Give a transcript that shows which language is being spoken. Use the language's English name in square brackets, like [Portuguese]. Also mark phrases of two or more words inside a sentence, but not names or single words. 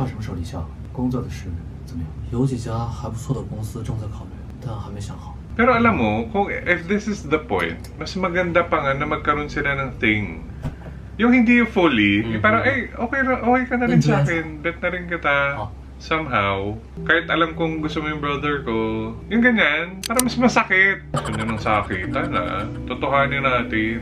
[Chinese] 划什么时候立项？工作的事怎么样？有几家还不错的公司正在考虑，但还没想好。 [Filipino] Pero alam mo, kung [English] if this is the point, [Filipino] mas maganda pa nga na magkaroon sila ng thing. Yung hindi yung fully, yung parang, ay, okay ka na rin sa akin, bet na rin kita. Somehow, kahit alam kong gusto mo yung brother ko, yung ganyan, parang mas masakit. Gusto niya ng sakitan, ha? Totohanin natin.